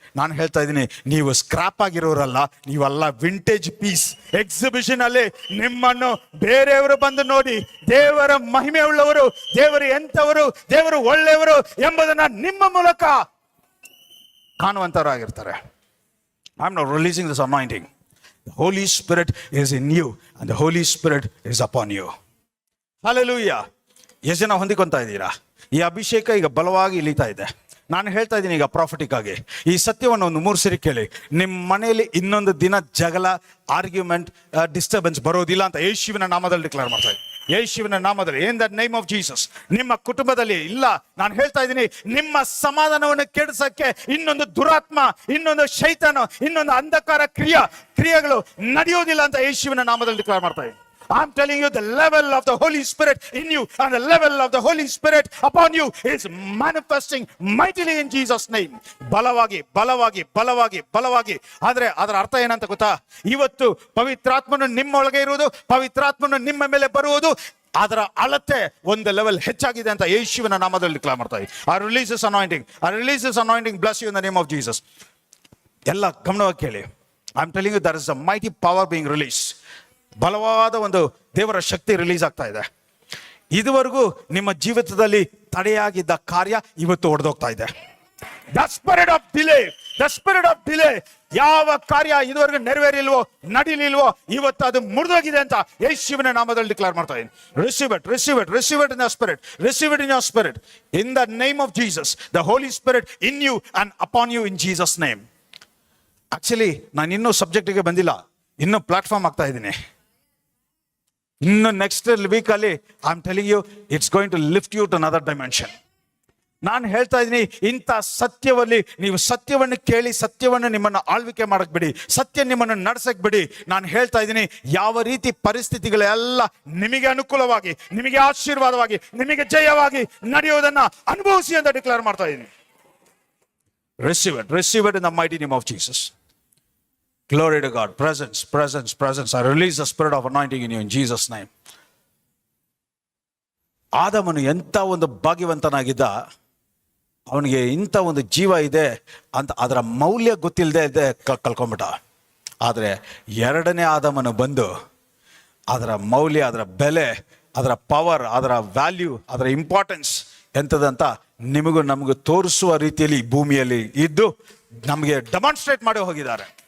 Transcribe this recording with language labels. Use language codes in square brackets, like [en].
[kn] ನಾನು ಹೇಳ್ತಾ ಇದ್ದೀನಿ, ನೀವು ಸ್ಕ್ರಾಪ್ ಆಗಿರೋರಲ್ಲ, ನೀವೆಲ್ಲ ವಿಂಟೇಜ್ ಪೀಸ್. ಎಕ್ಸಿಬಿಷನ್ ಅಲ್ಲಿ ನಿಮ್ಮನ್ನು ಬೇರೆಯವರು ಬಂದು ನೋಡಿ, ದೇವರ ಮಹಿಮೆ ಉಳ್ಳವರು, ದೇವರು ಎಂಥವರು, ದೇವರು ಒಳ್ಳೆಯವರು ಎಂಬುದನ್ನ ನಿಮ್ಮ ಮೂಲಕ ಕಾಣುವಂತವರಾಗಿರ್ತಾರೆ. [en] I am not releasing this anointing. The Holy Spirit is in you and the Holy Spirit is upon you. [kn] Hallelujah. ಎಷ್ಟು ಜನ ಹೊಂದಿಕೊಂತಾ ಇದ್ದೀರಾ? ಈ ಅಭಿಷೇಕ ಈಗ ಬಲವಾಗಿ ಇಳಿತಾ ಇದೆ. ನಾನು ಹೇಳ್ತಾ ಇದ್ದೀನಿ ಈಗ ಪ್ರಾಫಿಟಿಕ್ ಆಗಿ ಈ ಸತ್ಯವನ್ನು ಒಂದು 3 ಸರಿ ಕೇಳಿ. ನಿಮ್ಮ ಮನೆಯಲ್ಲಿ ಇನ್ನೊಂದು ದಿನ ಜಗಳ, ಆರ್ಗ್ಯುಮೆಂಟ್, ಡಿಸ್ಟರ್ಬೆನ್ಸ್ ಬರೋದಿಲ್ಲ ಅಂತ ಯೇಸುವಿನ ನಾಮದಲ್ಲಿ ಡಿಕ್ಲೇರ್ ಮಾಡ್ತಾ ಇದ್ದೀನಿ. ಯೇಸುವಿನ ನಾಮದಲ್ಲಿ, [en] In the name of Jesus. [kn] ನಿಮ್ಮ ಕುಟುಂಬದಲ್ಲಿ ಇಲ್ಲ, ನಾನು ಹೇಳ್ತಾ ಇದ್ದೀನಿ, ನಿಮ್ಮ ಸಮಾಧಾನವನ್ನು ಕೆಡಿಸಕ್ಕೆ ಇನ್ನೊಂದು ದುರಾತ್ಮ, ಇನ್ನೊಂದು ಶೈತಾನ, ಇನ್ನೊಂದು ಅಂಧಕಾರ ಕ್ರಿಯೆಗಳು ನಡೆಯೋದಿಲ್ಲ ಅಂತ ಯೇಸುವಿನ ನಾಮದಲ್ಲಿ ಡಿಕ್ಲೇರ್ ಮಾಡ್ತಾ ಇದ್ದೀನಿ. [en] I'm telling you, the level of the Holy Spirit in you and the level of the Holy Spirit upon you is manifesting mightily in Jesus name. [kn] ಬಲವಾಗಿ ಬಲವಾಗಿ ಬಲವಾಗಿ ಬಲವಾಗಿ. ಆದ್ರೆ ಅದರ ಅರ್ಥ ಏನಂತ ಗೊತ್ತಾ? ಇವತ್ತು ಪವಿತ್ರಾತ್ಮನು ನಿಮ್ಮೊಳಗೆ ಇರುವುದು, ಪವಿತ್ರಾತ್ಮನು ನಿಮ್ಮ ಮೇಲೆ ಬರುವುದು, ಅದರ ಅಳತೆ ಒಂದು ಲೆವೆಲ್ ಹೆಚ್ಚಾಗಿದೆ ಅಂತ ಯೇಸುವಿನ ನಾಮದಲ್ಲಿ ಡಿಕ್ಲೇರ್ ಮಾಡ್ತಾ ಇದ್ದೀನಿ. [en] I release this anointing. I release this anointing. Bless you in the name of Jesus. [kn] ಎಲ್ಲ ಗಮನವಾಗಿ ಕೇಳಿ. [en] I'm telling you, there is a mighty power being released. [kn] ಬಲವಾದ ಒಂದು ದೇವರ ಶಕ್ತಿ ರಿಲೀಸ್ ಆಗ್ತಾ ಇದೆ. ಇದುವರೆಗೂ ನಿಮ್ಮ ಜೀವಿತದಲ್ಲಿ ತಡೆಯಾಗಿದ್ದ ಕಾರ್ಯ ಇವತ್ತು ಹೊಡೆದೋಗ್ತಾ ಇದೆ. [en] the spirit of delay, [kn] the spirit of delay, ಯಾವ ಕಾರ್ಯ ಇದುವರೆಗೂ ನೆರವೇರಿಲ್ವೋ, ನಡೀಲಿಲ್ವೋ, ಇವತ್ತು ಅದು ಮುರಿದೋಗಿದೆ ಅಂತ ಯೇಸುವಿನ ನಾಮದಲ್ಲಿ ಡಿಕ್ಲೇರ್ ಮಾಡ್ತಾ ಇದ್ದೀನಿ. [en] Receive it, receive it, receive it in the spirit, receive it in your spirit, in the name of Jesus. The holy spirit in you and upon you in Jesus name. [kn] Actually ನಾನು ಇನ್ನೂ ಸಬ್ಜೆಕ್ಟಿಗೆ ಬಂದಿಲ್ಲ, ಇನ್ನೂ platform ಆಗ್ತಾ ಇದ್ದೀನಿ. ಇನ್ನು next week ಅಲ್ಲಿ [en] I am telling you, it's going to lift you to another dimension. [kn] ನಾನು ಹೇಳ್ತಾ ಇದ್ದೀನಿ, ಇಂಥ ಸತ್ಯವಲ್ಲಿ ನೀವು ಸತ್ಯವನ್ನು ಕೇಳಿ, ಸತ್ಯವನ್ನು ನಿಮ್ಮನ್ನು ಆಳ್ವಿಕೆ ಮಾಡಕ್ ಬಿಡಿ, ಸತ್ಯ ನಿಮ್ಮನ್ನು ನಡೆಸಕ್ ಬಿಡಿ. ನಾನು ಹೇಳ್ತಾ ಇದ್ದೀನಿ, ಯಾವ ರೀತಿ ಪರಿಸ್ಥಿತಿಗಳೆಲ್ಲ ನಿಮಗೆ ಅನುಕೂಲವಾಗಿ, ನಿಮಗೆ ಆಶೀರ್ವಾದವಾಗಿ, ನಿಮಗೆ ಜಯವಾಗಿ ನಡೆಯೋದನ್ನ ಅನುಭವಿಸಿ ಅಂತ ಡಿಕ್ಲೇರ್ ಮಾಡ್ತಾ ಇದ್ದೀನಿ. [en] Receive it, receive it in the mighty name of Jesus. Glory to God. Presence, presence, presence. I release the spirit of anointing in you in Jesus name. [kn] ಆದಮನು ಎಂಥ ಒಂದು ಭಾಗ್ಯವಂತನಾಗಿದ್ದ, ಅವನಿಗೆ ಇಂಥ ಒಂದು ಜೀವ ಇದೆ ಅಂತ ಅದರ ಮೌಲ್ಯ ಗೊತ್ತಿಲ್ಲದೆ ಕಳ್ಕೊಂಬಿಟ್ಟ. ಆದರೆ ಎರಡನೇ ಆದಮನು ಬಂದು ಅದರ ಮೌಲ್ಯ, ಅದರ ಬೆಲೆ, ಅದರ ಪವರ್, ಅದರ ವ್ಯಾಲ್ಯೂ, ಅದರ ಇಂಪಾರ್ಟೆನ್ಸ್ ಎಂಥದಂತ ನಿಮಗೂ ನಮಗೂ ತೋರಿಸುವ ರೀತಿಯಲ್ಲಿ ಭೂಮಿಯಲ್ಲಿ ಇದ್ದು ನಮಗೆ ಡೆಮಾನ್ಸ್ಟ್ರೇಟ್ ಮಾಡಿ ಹೋಗಿದ್ದಾರೆ.